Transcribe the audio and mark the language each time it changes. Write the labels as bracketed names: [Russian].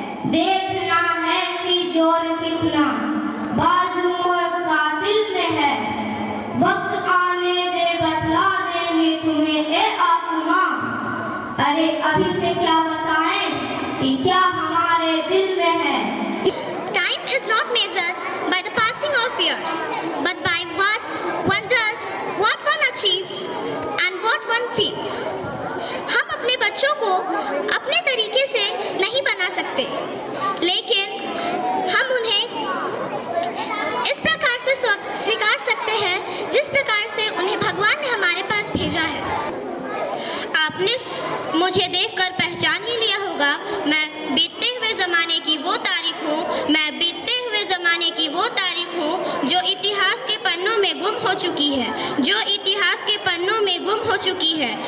[Hindi] देखना है कि जोर कितना बाजुओं का दिल में है। वक्त आने दे बतला देंगे तुम्हें ए आसमां। अरे अभी से क्या बताएं कि क्या हमारे दिल में है। [English] Time is not measured by the passing of years, but by what one does, what one achieves, and what one feels. [Hindi] हम अपने बच्चों को अपने तरीके से नहीं बना सकते, लेकिन हम उन्हें इस प्रकार से स्वीकार सकते हैं जिस प्रकार से उन्हें भगवान ने हमारे पास भेजा है। आपने मुझे देखकर पहचान ही लिया होगा। मैं बीतते हुए ज़माने की वो तारीख हूँ, मैं बीतते हुए ज़माने की वो तारीख हूँ जो इतिहास के पन्नों में गुम हो चुकी है, जो इतिहास के पन्नों में गुम हो चुकी है।